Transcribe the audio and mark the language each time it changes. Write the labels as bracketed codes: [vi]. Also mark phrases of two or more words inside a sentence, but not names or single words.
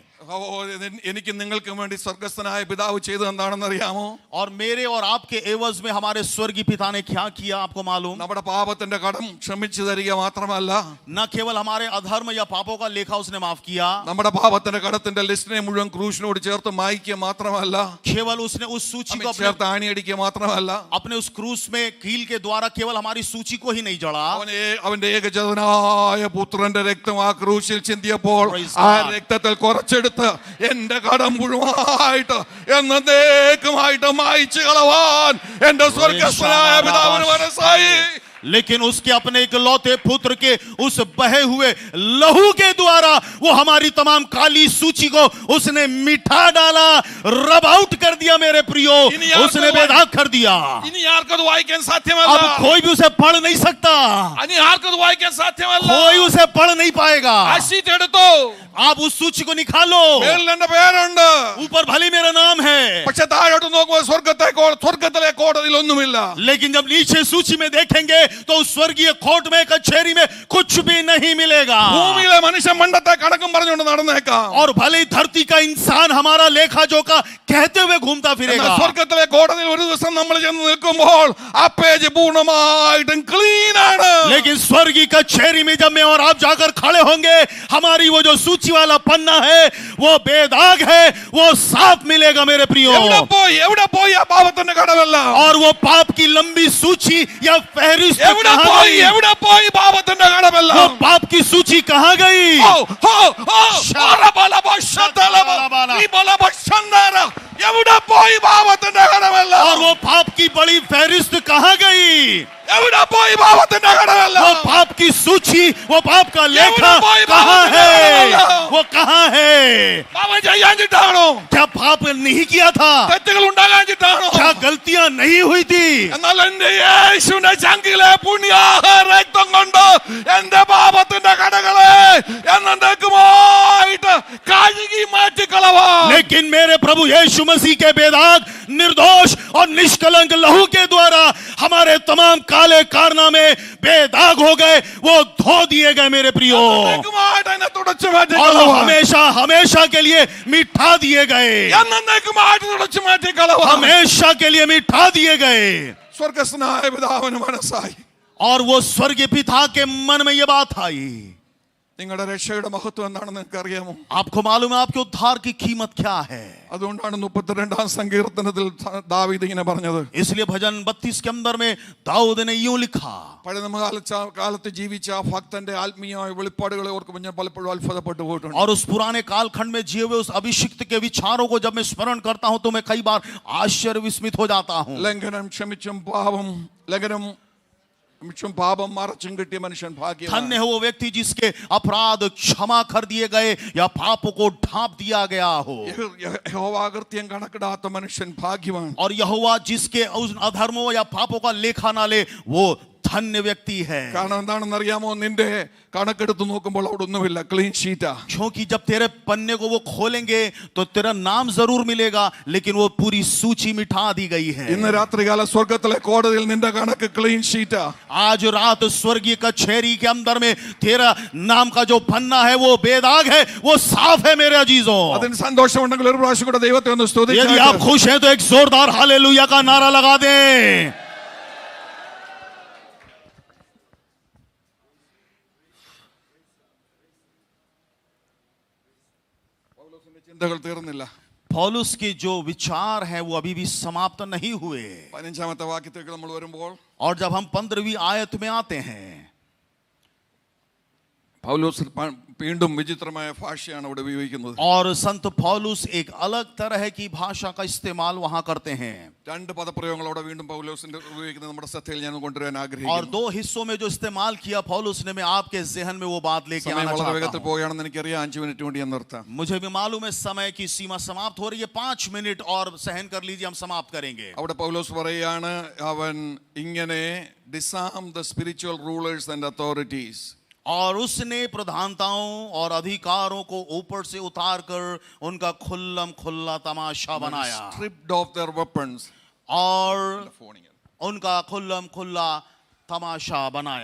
[ml] എനിക്ക് നിങ്ങൾക്ക് വേണ്ടി സ്വർഗ്ഗസ്ഥനായ പിതാവ് ചെയ്തത് എന്താണെന്ന് അറിയാമോ? [hi] और मेरे और आपके एवज में हमारे स्वर्गीय पिता ने क्या किया आपको मालूम? [ml] നമ്മുടെ പാപത്തിന്റെ കടം ക്ഷമിച്ചു തരിക മാത്രമല്ല, [hi] न केवल हमारे अधर्म या पापों का लेखा उसने माफ किया, [ml] നമ്മുടെ പാപത്തിന്റെ കടത്തിന്റെ ലിസ്റ്റിനെ മുഴുവൻ ക്രൂശിനോട് ചേർത്ത് മായ്ക്കുക മാത്രമല്ല, [hi] केवल उसने उस सूची को [ml] ചേർത്ത് ആണിയടിക്കുക മാത്രമല്ല, [hi] अपने उस क्रूस में कील के द्वारा केवल हमारी सूची को ही नहीं जड़ा, [ml] അവന്റെ ഏകജാതനായ പുത്രന്റെ രക്തം ആ ക്രൂശിൽ ചിന്തിയപ്പോൾ ആ രക്തത്തിൽ കുറച്ചെടുത്ത് എന്റെ കടം മുഴുവനായിട്ട് എന്നേക്കുമായിട്ട് മായ്ച്ചു കളവാൻ എന്റെ സ്വർഗ്ഗസ്ഥനായ പിതാവിന് മനസ്സായി. [hi] लेकिन उसके अपने इकलौते पुत्र के उस बहे हुए लहू के द्वारा वो हमारी तमाम काली सूची को उसने मिठा डाला, [en] rub out [hi] कर दिया मेरे प्रियो, उसने बेदाग कर दिया. [ml] ഇനി ആർക്കത് വായിക്കാൻ സാധ്യമല്ല. [hi] अब कोई भी उसे पढ़ नहीं सकता, [ml] ഇനി ആർക്കത് വായിക്കാൻ സാധ്യമല്ല. [hi] कोई उसे पढ़ नहीं पाएगा. [ml] ആ ഷീറ്റ് എടുത്തോ, [hi] आप उस सूची को निकालो, [ml] മേലിൽ എന്റെ പേരുണ്ട്, [hi] ऊपर भले मेरा नाम है, [ml] പക്ഷെ താഴോട്ട് നോക്കുമ്പോൾ സ്വർഗ്ഗത്തിലെ കോടതിയിൽ ഒന്നുമില്ല. [hi] लेकिन जब नीचे सूची में देखेंगे तो उस स्वर्गीय कोर्ट में कचहरी में कुछ भी नहीं मिलेगा. [ml] ഭൂമിയിലെ മനുഷ്യൻ മണ്ടത്തെ കണക്കും പറഞ്ഞുകൊണ്ട് നടന്നേക്കാം, [hi] और भले ही धरती का इंसान हमारा लेखा जोखा कहते हुए घूमता फिरेगा, [ml] സ്വർഗ്ഗത്തിലെ കോടതിയിൽ ഒരു ദിവസം നമ്മൾ ചെന്ന് നിൽക്കുമ്പോൾ ആ പേജ് പൂർണ്ണമായിട്ടും ക്ലീൻ ആണ്. [hi] लेकिन स्वर्गीय कचहरी में जब मैं और आप जाकर खड़े होंगे, हमारी वो जो सूची वाला पन्ना है वो बेदाग है, वो साफ मिलेगा मेरे प्रियो. [ml] എവിടെ പോയി ആ പാപത്തിന്റെ കടമെല്ലാം? [hi] और वो पाप की लंबी सूची या फहरिस्त [ml] എവിടെ പോയി പാപത്തിന്റെ കടമെല്ലാം? [hi] वो पाप की सूची कहाँ गई? [ml] എവിടെ പോയി പാപത്തിന്റെ കടമെല്ലാം? [hi] और वो पाप की बड़ी फहरिस्त कहाँ गई? [ml] എവിടെ പോയി പാപത്തിന്റെ കടമെല്ലാം? [hi] वो पाप की सूची, वो पाप का लेखा कहाँ है? वो कहाँ है? [ml] പാപം ചെയ്യാഞ്ഞിട്ടാണോ? [hi] क्या पाप नहीं किया था? [ml] തെറ്റുകൾ ഉണ്ടാകാഞ്ഞിട്ടാണോ? [hi] क्या गलतियां नहीं हुई थी? [ml] എന്നാൽ എന്റെ യേശുവിന്റെ ചങ്കിലെ പുണ്യാഹ രക്തം കൊണ്ട് എന്റെ പാപത്തിന്റെ കടകളെ എന്നേക്കുമായിട്ട് കഴുകി മാറ്റിക്കളവാൻ. [hi] लेकिन मेरे प्रभु यीशु मसीह के बेदाग, निर्दोष और निष्कलंक लहू के द्वारा हमारे तमाम काले कारनामे बेदाग हो गए, वो धो दिए गए मेरे प्रियो, [ml] എന്നേക്കുമായിട്ട് അതിനെ തുടച്ചു [hi] और वो [ml] മാറ്റിക്കളവാൻ. [hi] हमेशा हमेशा के लिए मिठा दिए गए, [ml] എന്നേക്കുമായിട്ട് തുടച്ചു മാറ്റിക്കളവാൻ. [hi] हमेशा के लिए मिठा दिए गए. [ml] സ്വർഗ്ഗസ്ഥനായ പിതാവിന് മനസ്സായി. [hi] और वो स्वर्गीय पिता के मन में ये बात आई. [ml] നിങ്ങളുടെ രക്ഷയുടെ മഹത്വം എന്താണെന്ന് നിങ്ങൾക്ക് അറിയാമോ? [hi] आपको मालूम है आपके उद्धार की कीमत क्या है? [ml] അതുകൊണ്ടാണ് 32 സങ്കീർത്തനത്തിൽ ദാവീദ് ഇങ്ങനെ പറഞ്ഞത്. [hi] इसलिए भजन 32 के अंदर में दाऊद ने यूं लिखा. [ml] പഴയ കാലത്ത് ജീവിച്ച ആ ഭക്തന്റെ ആത്മീയമായ വെളിപ്പാടുകളെ ഓർക്കുമ്പോൾ ഞാൻ പലപ്പോഴും അത്ഭുതപ്പെട്ടു പോയിട്ടുണ്ട്. [hi] और उस पुराने कालखंड में जिए हुए उस अभिषिक्त के विचारों को जब मैं स्मरण करता हूं तो मैं कई बार आश्चर्य विस्मित हो जाता हूं. [ml] ലംഘനം ക്ഷമിച്ചും പാപം മറച്ചും കിട്ടിയ മനുഷ്യൻ ഭാഗ്യവാൻ. [hi] धन्य है वो व्यक्ति जिसके अपराध क्षमा कर दिए गए या पापों को ढांप दिया गया हो. [ml] യഹോവാകൃത്യം കണക്കിടാത്ത മനുഷ്യൻ ഭാഗ്യവാൻ. [hi] और यहोवा जिसके उस अधर्मों या पापों का लेखा ना ले, वो धन्य व्यक्ति है. [ml] കാരണം എന്താണെന്ന് അറിയാമോ? നിന്റെ കണക്കെടുത്ത് നോക്കുമ്പോൾ അവിടെ ഒന്നുമില്ല, [en] clean sheet. [hi] क्योंकि जब तेरे पन्ने को वो खोलेंगे तो तेरा नाम जरूर मिलेगा, लेकिन वो पूरी सूची मिटा दी गई है. [ml] ഇന്ന് രാത്രികാല സ്വർഗ്ഗത്തിലെ കോടതിയിൽ നിന്റെ കണക്ക് [en] clean sheet. [hi] आज रात स्वर्गीय कचहरी के अंदर में तेरा नाम का जो पन्ना है वो बेदाग है, वो साफ है मेरे अजीजों. [ml] അതിന് സന്തോഷമുണ്ടെങ്കിൽ ഒരു പ്രാവശ്യം കൂടെ ദൈവത്തെ ഒന്ന് [hi] यदि आप [ml] സ്തുതിച്ചാട്ടെ. [hi] खुश हैं तो एक जोरदार हालेलुया का नारा लगा दें. [ml] ചിന്തകൾ തീർന്നില്ല. [hi] पौलुस के जो विचार हैं वो अभी भी समाप्त नहीं हुए. [ml] 15ാമത്തെ വാക്യത്തിലേക്ക് നമ്മൾ വരുമ്പോൾ [hi] और जब हम 15वीं आयत में आते हैं, [ml] പൗലോസ് വീണ്ടും വിചിത്രമായ ഭാഷയാണ് അവിടെ ഉപയോഗിക്കുന്നത്. [hi] और संत पौलुस एक अलग तरह की भाषा का इस्तेमाल वहां करते हैं. [ml] രണ്ട് പദപ്രയോഗങ്ങൾ അവിടെ വീണ്ടും പൗലോസിന്റെ ഉപയോഗിക്കുന്നത് നമ്മുടെ ശ്രദ്ധയിൽ ഞാൻ കൊണ്ടുവരാൻ [hi] और [ml] ആഗ്രഹിക്കുന്നു. [hi] 2 हिस्सों में जो इस्तेमाल किया पौलुस ने, मैं आपके जहन में वो बात लेके [ml] സമയം [hi] आना [ml] വളരെ [hi] चाहता [ml] വേഗത്തിൽ [hi] हूं. [ml] പോവുകയാണെന്ന് എനിക്കറിയാം. 5 മിനിറ്റ് കൊണ്ട് ഞാൻ നിർത്താം. [hi] मुझे भी मालूम है समय की सीमा समाप्त हो रही है. 5 मिनट और सहन कर लीजिए, हम समाप्त करेंगे. [ml] അവിടെ പൗലോസ് പറയുകയാണ്, അവൻ ഇങ്ങനെ [en] disarmed the spiritual rulers and authorities. [hi] और उसने प्रधानताओं और अधिकारों को ऊपर से उतार कर उनका खुल्लम खुल्ला तमाशा बनाया, [en] stripped of their weapons. [hi] और उनका खुल्लम खुल्ला तमाशा बनाया.